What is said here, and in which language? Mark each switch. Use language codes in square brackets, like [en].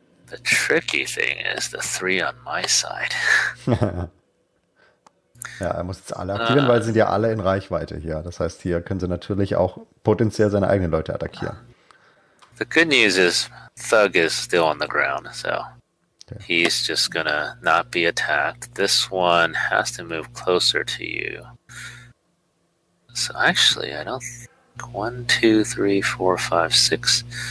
[en] The tricky thing is the 3 on my side. [de] Ja, er muss jetzt alle aktivieren, weil sie sind ja alle in Reichweite hier. Das heißt, hier können sie natürlich auch potenziell seine eigenen Leute attackieren. [en] The good news is Thug is still on the ground, so Okay. he's just gonna not be attacked. This one has to move closer to you. So actually, I don't think 1, 2, 3, 4, 5, 6.